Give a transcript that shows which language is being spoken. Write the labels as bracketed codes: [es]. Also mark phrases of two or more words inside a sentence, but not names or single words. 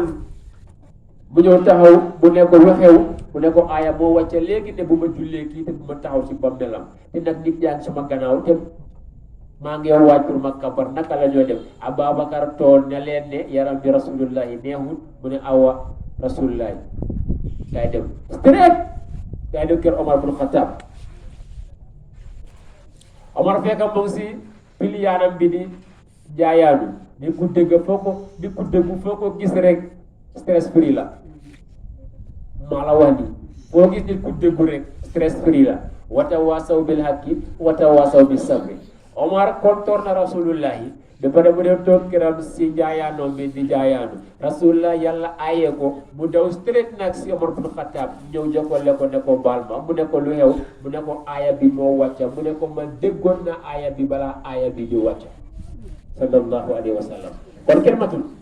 [wo] mu ñëw taxaw mu ne ko lu xew mu ne ko aaya moo wàcce léegi ne bu ma jullee kii te bu ma taxaw si bammelam te nag nit yaa ngi sama gannaaw te maa ngi waaj pour ma kabar naka la ñoo def Ababacar tool ne leen ne yaram bi rasulullahi neexul mu ne awa rasulullahi kay dem straight kay dem kër Omar bul Xattaab Omar fekk mu ngi si piliyaanam bi di jaayaanu ni ku dëgg foo ko gis rek [en] stress free [wo] la maa la wax ni foo gis nit ku dëggu rek [en] stress free [wo] la [ar] وتواصوا بالحق وتواصوا بالصبر [wo] Omar kontoor na rasulullahi ba pare mu dem toog këram si jaayaanoom bi di jaayaanu rasulullah yàlla aaye ko mu daw straight nag si Omar bin Khattab ñëw jokkale ko ne ko baal ma mu ne ko lu xew mu ne ko aaya bi moo wàcca mu ne ko man déggoon na aaya bi balaa aaya bi di wàcca [ar] صلى الله عليه وسلم [wo] kon kenn matul